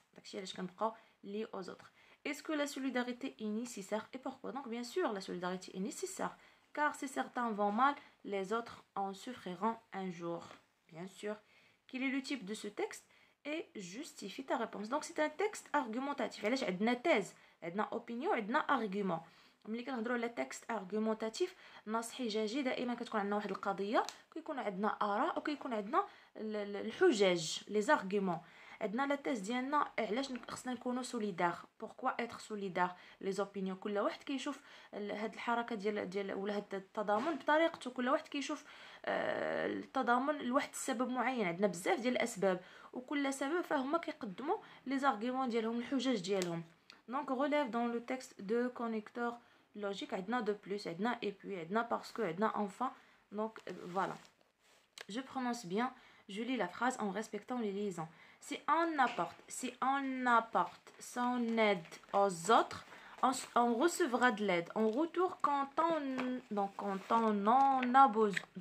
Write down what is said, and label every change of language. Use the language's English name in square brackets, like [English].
[Arabic] داكشي علاش كنبقاو [French] liés aux autres. Est-ce que la solidarité est nécessaire et pourquoi? Donc bien sûr la solidarité est nécessaire car si certains vont mal, les autres en souffriront un jour. Bien sûr. Quel est le type de ce texte? Et justifie ta réponse. Donc c'est un texte argumentatif. [Arabic] علاش عندنا thèse، عندنا opinion، عندنا argument. ملي كنهضروا على texte argumentatif نصحي جاجي دائما كتكون عندنا واحد القضيه، كيكون عندنا اراء وكيكون عندنا الحجج لي زارغومون. عندنا لا thèse ديالنا علاش خصنا نكونوا سوليدار، [French] pourquoi être solidaire. [Arabic] لي زوبينيون كل واحد كيشوف هاد الحركه ديال ولا هاد التضامن بطريقته، كل واحد كيشوف التضامن لواحد السبب معين. عندنا بزاف ديال الاسباب وكل سبب فهما كيقدموا لي زارغومون ديالهم، الحجج ديالهم. [French] دونك relève dans le texte de connecteur logique. عندنا de plus، عندنا et puis، عندنا parce que، عندنا enfin. donc voilà. Je prononce bien, je lis la phrase en respectant les liaisons. Si on apporte son aide aux autres, on recevra de l'aide en retour quand on en a besoin.